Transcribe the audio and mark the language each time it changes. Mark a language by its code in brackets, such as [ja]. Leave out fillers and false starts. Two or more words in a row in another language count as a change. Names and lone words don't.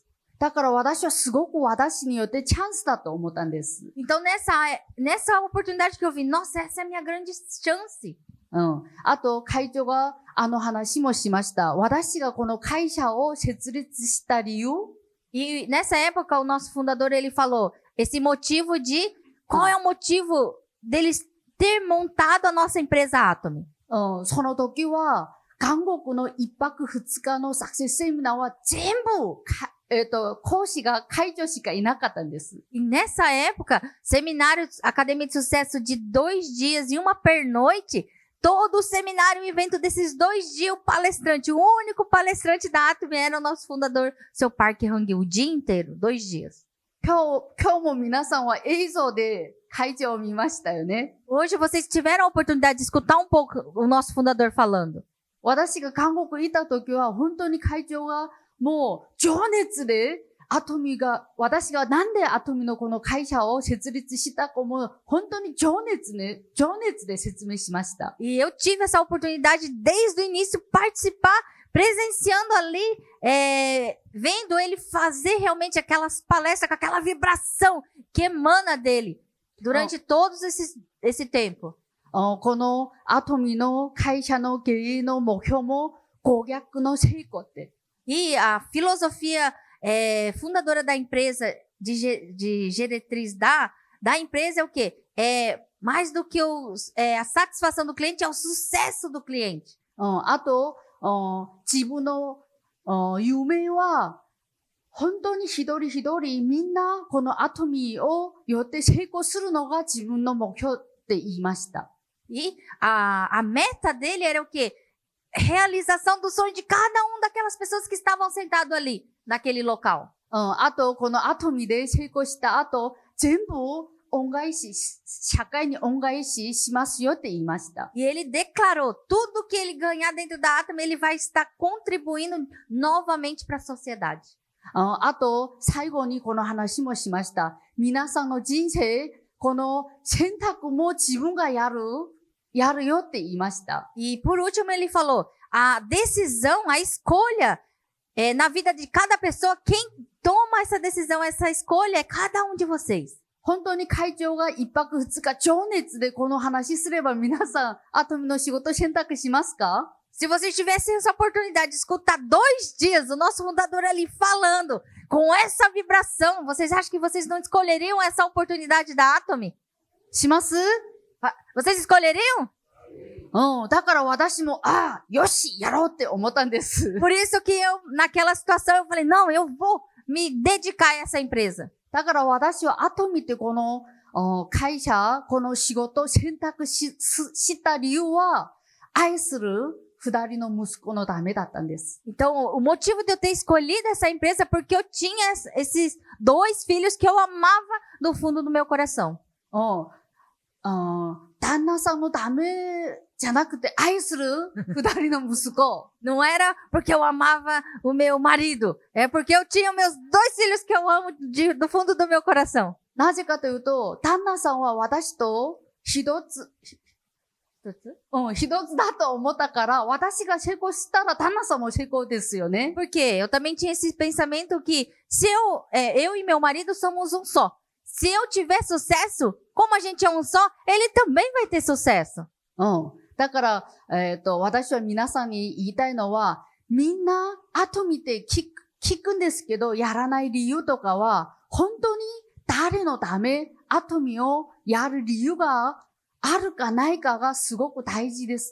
[ja] だから私はすごく私によってチャンスだと思ったんです。 [pt] Então, nessa oportunidade que eu vi, nossa, essa é a minha grande chance. [ja] あと、会長が話もしました。私がこの会社を設立した理由。 [pt] E nessa época, o nosso fundador, ele falou, esse motivo de, qual é o motivo deles ter montado a nossa empresa Atom? [ja] その時は、韓国の1泊2日のサクセスセミナーは全部、講師が会長しかいなかったんです。 [pt] E nessa época, seminário Academia de Sucesso de 2 dias e uma pernoite, todo o seminário, o evento desses 2 dias, o palestrante, o único palestrante da Atom era o nosso fundador, seu Park Hang-il, o dia inteiro, 2 dias. [ja] 今日も皆さんは映像で会長を見ましたよね。 [pt] Hoje vocês tiveram a oportunidade de escutar um pouco o nosso fundador falando. [ja] 私が韓国にいた時は本当に会長がもう情熱で私がなんでアトミのこの会社を設立したかも本当に情熱で説明しました。 [pt] E eu tive essa oportunidade desde o início participar, presenciando ali, vendo ele fazer realmente aquelas palestras com aquela vibração que emana dele durante todos esse tempo. [ja] このアトミの会社の経営の目標も顧客の成功って。 [pt] E a filosofia fundadora da empresa, de diretriz da empresa é o quê? É mais do que a satisfação do cliente, é o sucesso do cliente. [ja] あと、自分の夢は本当に一人一人みんなこのアトミをよって成功するのが自分の目標って言いました。 [pt] E a meta dele era o quê? Realização do sonho de cada daquelas pessoas que estavam sentadas ali, naquele local. [ja] あと、このアトミで成功した後、全部社会に恩返ししますよって言いました。 [pt] E ele declarou, tudo que ele ganhar dentro da Atom, ele vai estar contribuindo novamente para a sociedade. [ja] あと、最後にこの話もしました。皆さんの人生、この選択も自分がやるよって言いました。 [pt] E por último ele falou, a decisão, a escolha, na vida de cada pessoa, quem toma essa decisão, essa escolha é cada de vocês. [ja] 本当に会長が1泊2日情熱でこの話すれば皆さんアトミの仕事選択しますか？ [pt] Se vocês tivessem essa oportunidade de escutar 2 dias o nosso fundador ali falando com essa vibração, vocês acham que vocês não escolheriam essa oportunidade da Atom? [ja] します？ [pt] Vocês escolheriam? [ja] だから私も、よし、やろうって思ったんです。 [pt] Por isso que eu, naquela situação, eu falei, não, eu vou me dedicar a essa empresa. [ja] だから私は後見てこの会社、この仕事を選択した理由は、愛する二人の息子のためだったんです。 [pt] Então, o motivo de eu ter escolhido essa empresa é porque eu tinha esses 2 filhos que eu amava do fundo do meu coração. [ja] 旦那さんのためじゃなくて愛する二人の息子。 [pt] Não era porque eu amava o meu marido, é porque eu tinha meus 2 filhos que eu amo do fundo do meu coração. [ja] なぜかというと、旦那さんは私と一つだと思ったから、私が成功したら旦那さんも成功ですよね。 [pt] Porque eu também tinha esse pensamento que se eu e meu marido somos um só. Se eu tiver sucesso, como a gente é um só, ele também vai ter sucesso. [ja] だから、私は皆さんに言いたいのは、みんな後見て聞くんですけど、やらない理由とかは、本当に誰のため後見をやる理由があるかないかがすごく大事です。